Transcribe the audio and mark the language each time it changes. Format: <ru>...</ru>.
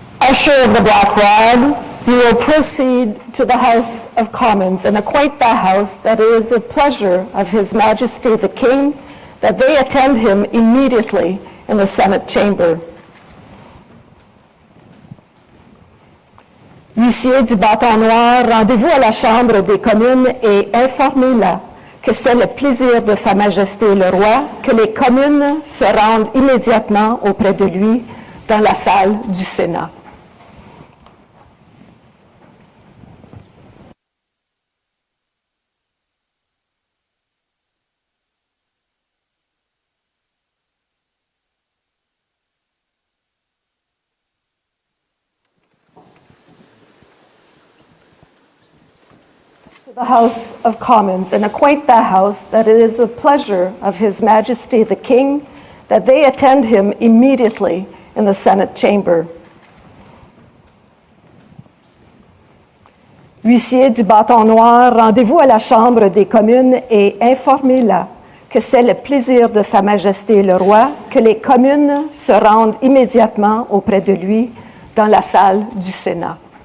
<en>Usher of the Black Rod, you will proceed to the House of Commons and acquaint the House that it is the pleasure of His Majesty the King that they attend him immediately in the Senate chamber.</en> <fr>Huissier du bâton noir, rendez-vous à la Chambre des communes et informez-la que c'est le plaisir de Sa Majesté le Roi que les communes se rendent immédiatement auprès de lui dans la salle du Sénat.</fr> <en>To the House of Commons and acquaint the House that it is the pleasure of His Majesty the King that they attend him immediately in the Senate chamber.</en> <fr>Huissier du bâton noir, rendez-vous à la Chambre des communes et informez-la que c'est le plaisir de Sa Majesté le Roi que les communes se rendent immédiatement auprès de lui dans la salle du Sénat.</fr>